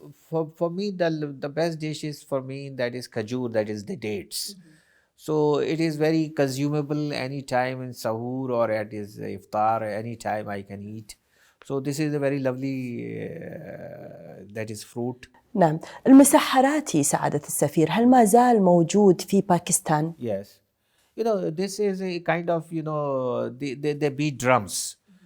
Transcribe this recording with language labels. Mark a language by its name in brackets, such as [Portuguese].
[English] For me, the best dish is for me, that is kajur, that is the dates. So it is very consumable anytime in sahur or at his iftar, anytime I can eat. So this is a very lovely that is fruit. [Arabic] نعم. المسحراتي سعادة السفير هل ما زال موجود في باكستان؟ [English] Yes. This is a kind of, they beat drums.